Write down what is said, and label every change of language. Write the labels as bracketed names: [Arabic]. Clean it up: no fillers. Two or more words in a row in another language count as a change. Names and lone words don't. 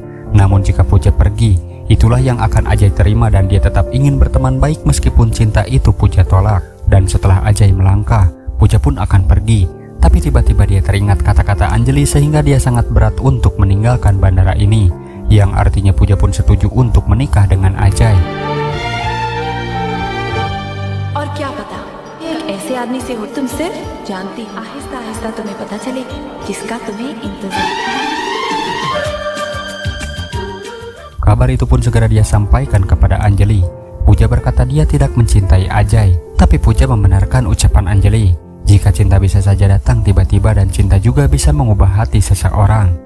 [Indonesian] Namun jika Puja pergi, itulah yang akan Ajay terima dan dia tetap ingin berteman baik meskipun cinta itu Puja tolak. Dan setelah Ajay melangkah, Puja pun akan pergi. Tapi tiba-tiba dia teringat kata-kata Anjali sehingga dia sangat berat untuk meninggalkan bandara ini. Yang artinya Puja pun setuju untuk menikah dengan Ajay. [Hindi] और क्या पता एक ऐसे आदमी से हो तुम सिर्फ जानती हो आहिस्ता आहिस्ता तुम्हें पता चलेगा जिसका तुम्हें इंतजार। [Indonesian] Kabar itu pun segera dia sampaikan kepada Anjali. Puja berkata dia tidak mencintai Ajay, tapi Puja membenarkan ucapan Anjali. Jika cinta bisa saja datang tiba-tiba dan cinta juga bisa mengubah hati seseorang.